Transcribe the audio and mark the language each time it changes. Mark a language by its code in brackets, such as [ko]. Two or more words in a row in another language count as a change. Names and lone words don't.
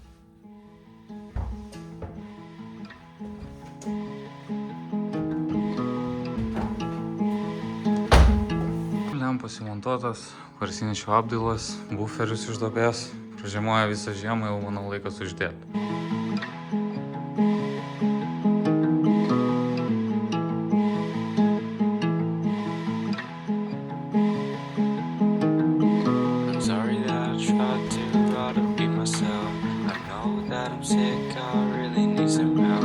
[lt] Lempos įmontuotas, varsinešių apdailas, buferius iš duobės. Pražiemoja visą žiemą, jau manau laikas uždėti. [en] Sorry that I tried too hard to be myself. I know that I'm sick, I really need some help.